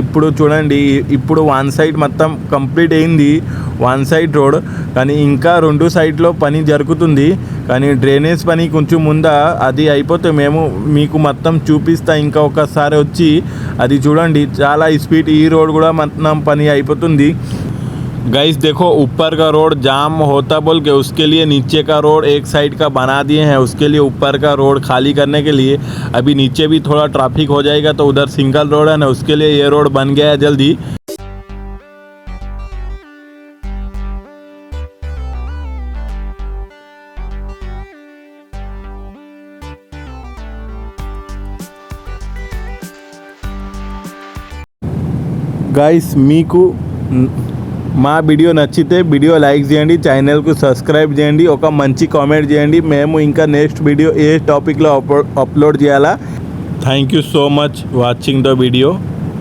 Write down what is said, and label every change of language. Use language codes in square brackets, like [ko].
[te] ఇప్పుడు చూడండి, ఇప్పుడు 1 సైడ్ మొత్తం కంప్లీట్ అయింది, 1 సైడ్ రోడ్. కానీ ఇంకా 2 సైడ్లో పని జరుగుతుంది. కానీ డ్రైనేజ్ పని కొంచెం ముందా, అది అయిపోతే మేము మీకు మొత్తం చూపిస్తా. ఇంకా ఒకసారి వచ్చి అది చూడండి, చాలా స్పీడ్ ఈ రోడ్ కూడా మొత్తం పని అయిపోతుంది. [hi] गाइस देखो, ऊपर का रोड जाम होता बोल के उसके लिए नीचे का रोड एक साइड का बना दिए हैं. उसके लिए ऊपर का रोड खाली करने के लिए अभी नीचे भी थोड़ा ट्रैफिक हो जाएगा, तो उधर सिंगल रोड है ना, उसके लिए ये रोड बन गया है जल्दी. [te] गाइस, మీకు మా వీడియో నచ్చితే వీడియో లైక్ చేయండి, ఛానల్కు సబ్స్క్రైబ్ చేయండి, ఒక మంచి కామెంట్ చేయండి. మేము ఇంకా నెక్స్ట్ వీడియో ఏ టాపిక్లో అప్లోడ్ చేయాలా. [en] Thank you so much watching the video.